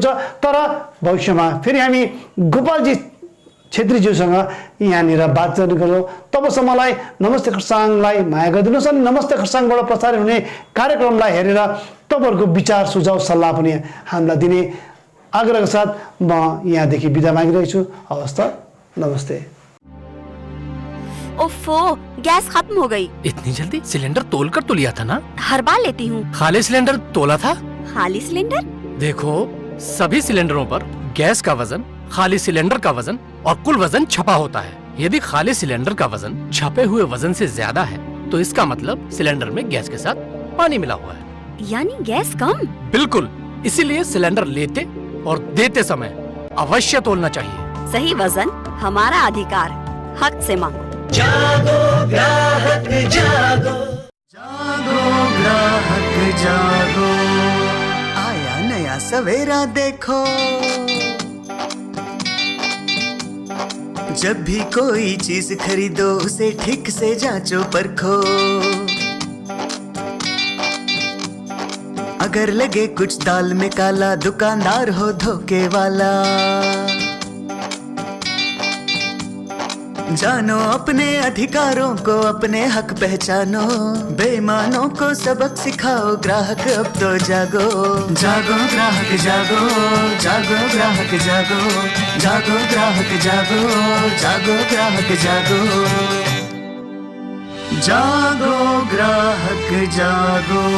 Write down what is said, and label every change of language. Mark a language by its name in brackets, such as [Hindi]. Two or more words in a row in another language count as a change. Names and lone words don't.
[Nepali] तर भविष्यमा फेरि हामी गोपालजी छेत्रीज्यूसँग यहाँनिर बातचित गरौँ। तबसम्मलाई नमस्ते खरसाङलाई माया गरिदिनुहोस् अनि नमस्ते खरसाङबाट प्रसारित हुने कार्यक्रमलाई हेरेर तपाईँहरूको विचार सुझाव सल्लाह पनि हामीलाई दिने आग्रहका साथ म यहाँदेखि बिदा मागिरहेको छु। हवस् त, नमस्ते। [Hindi] ओफो, गैस खत्म हो गई। इतनी जल्दी? सिलेंडर तोल कर तो लिया था ना? हर बार लेती हूँ। खाली सिलेंडर तोला था? खाली सिलेंडर? देखो, सभी सिलेंडरों पर गैस का वजन, खाली सिलेंडर का वजन और कुल वजन छपा होता है। यदि खाली सिलेंडर का वजन छपे हुए वजन से ज्यादा है तो इसका मतलब सिलेंडर में गैस के साथ पानी मिला हुआ है, यानी गैस कम। बिल्कुल, इसीलिए सिलेंडर लेते और देते समय अवश्य तोलना चाहिए। सही वजन हमारा अधिकार, हक से मांगो। जागो ग्राहक जागो, जागो ग्राहक जागो, आया नया सवेरा देखो। जब भी कोई चीज खरीदो उसे ठीक से जांचो परखो। अगर लगे कुछ दाल में काला, दुकानदार हो धोखे वाला। जानो अपने अधिकारों को, अपने हक पहचानो, बेईमानों को सबक सिखाओ, ग्राहक अब तो जागो। जागो ग्राहक जागो, जागो ग्राहक जागो, जागो ग्राहक जागो, जागो ग्राहक जागो, जागो ग्राहक जागो।